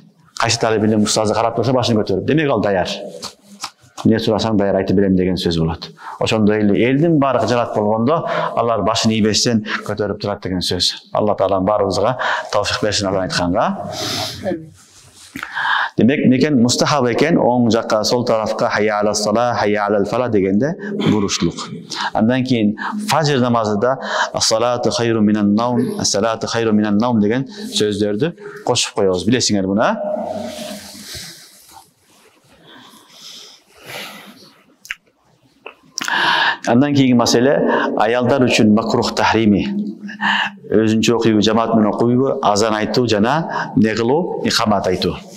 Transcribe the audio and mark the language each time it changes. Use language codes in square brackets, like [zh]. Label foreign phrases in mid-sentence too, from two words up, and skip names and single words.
[ky] Кайсы талебинин устазы карап турса, башын көтөрүп, демек ал даяр. Не сурасаң даяр айтып берем деген сөз болот. Ошондой эле элдин баары кыжалат болгондо, алар башын ийбестен көтөрүп турат деген сөз. Алла таалам баарыбызга тавфик берсин азан айтканга. Демек, некен мустахаб экен, оң жакка, сол тарафка [ar] حي على الصلاة حي على الفلاح [ky] дегенде бурушлук. Андан кийин фажр намазында [ar] الصلاة خير من النوم الصلاة خير من النوم [ky] деген сөздөрдү кошуп коебуз. Билесиңер буну? Андан кийинки маселе аялдар үчүн [ar] مكروه تحريمي. [ky] Өзүнчө окуйбу, жамаат менен окуйбу, азан айтуу жана не кылуу, икамат айтуу.